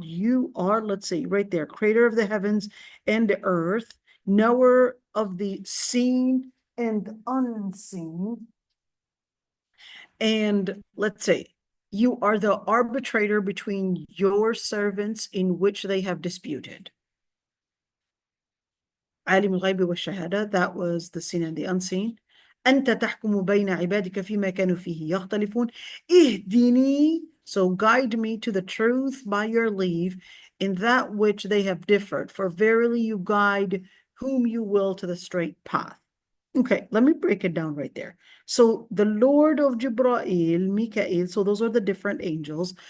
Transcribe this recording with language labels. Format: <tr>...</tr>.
<en>You are, let's see, right there, creator of the heavens and the earth, knower of the seen and unseen. And let's say, you are the arbitrator between your servants in which they have disputed.</en> <ar>عالم الغيب والشهادة,</ar> <en>that was the seen and the unseen.</en> <ar>أنت تحكم بين عبادك فيما كانوا فيه يختلفون. اهدني,</ar> <en>so guide me to the truth by your leave in that which they have differed, for verily you guide whom you will to the straight path. Okay, let me break it down right there. So the Lord of Jibra'il, Mikael, so those are the different angels.</en>